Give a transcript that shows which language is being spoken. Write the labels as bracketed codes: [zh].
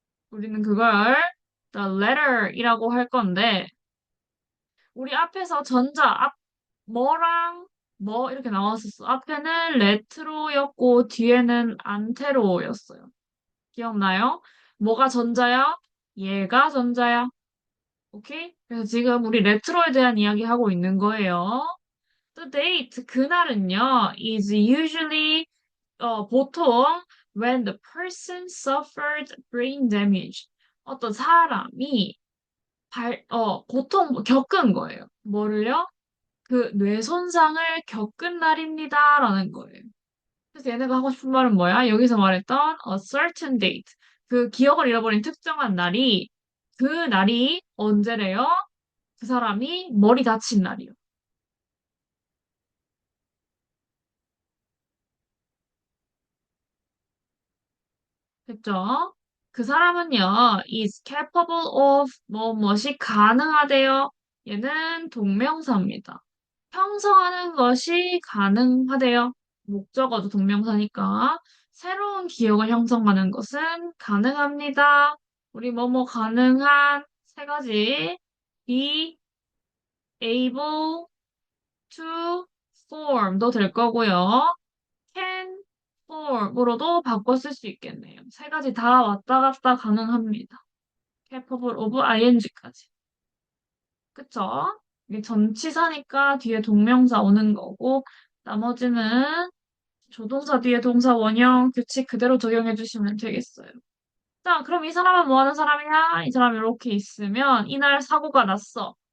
[ko] 우리는 그걸 [en] the letter [ko] 이라고 할 건데, 우리 앞에서 뭐랑 뭐 이렇게 나왔었어. 앞에는 레트로였고, 뒤에는 안테로였어요. 기억나요? 뭐가 전자야? 얘가 전자야. 오케이? 그래서 지금 우리 레트로에 대한 이야기 하고 있는 거예요. [en] The date, [ko] 그날은요, [en] is usually, [ko] 보통, [en] when the person suffered brain damage. [ko] 어떤 사람이 고통, 겪은 거예요. 뭐를요? 그 뇌 손상을 겪은 날입니다. 라는 거예요. 그래서 얘네가 하고 싶은 말은 뭐야? 여기서 말했던 [en] a certain date. [ko] 그 기억을 잃어버린 특정한 날이, 그 날이 언제래요? 그 사람이 머리 다친 날이요. 됐죠? 그 사람은요, [en] is capable of [ko] 무엇이 가능하대요. 얘는 동명사입니다. 형성하는 것이 가능하대요. 목적어도 동명사니까. 새로운 기억을 형성하는 것은 가능합니다. 우리 뭐뭐 가능한 세 가지. [en] be able to form도 [ko] 될 거고요. [en] can form [ko] 으로도 바꿔 쓸 수 있겠네요. 세 가지 다 왔다 갔다 가능합니다. [en] capable of ing까지. [ko] 그쵸? 이게 전치사니까 뒤에 동명사 오는 거고, 나머지는 조동사 뒤에 동사 원형 규칙 그대로 적용해 주시면 되겠어요. 자, 그럼 이 사람은 뭐 하는 사람이야? 이 사람이 이렇게 있으면 이날 사고가 났어.